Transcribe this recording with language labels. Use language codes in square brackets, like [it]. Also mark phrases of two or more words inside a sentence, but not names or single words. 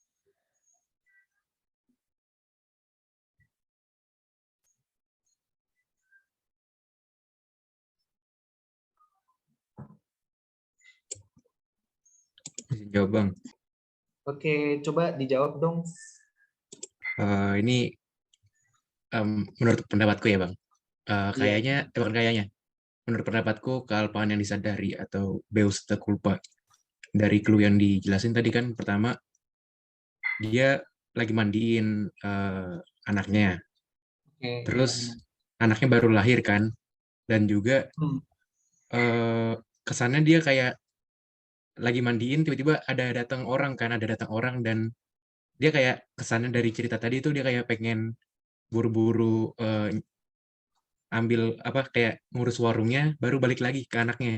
[id] Jawab Bang. Oke, coba dijawab dong. Ini menurut pendapatku ya Bang. Menurut pendapatku kealpaan yang disadari atau [nl] beus te culpa. [id] Dari clue yang dijelasin tadi kan, pertama dia lagi mandiin anaknya. Oke, Terus anaknya baru lahir kan, dan juga kesannya dia kayak lagi mandiin tiba-tiba ada datang orang dan dia kayak kesannya dari cerita tadi itu dia kayak pengen buru-buru ambil kayak ngurus warungnya baru balik lagi ke anaknya.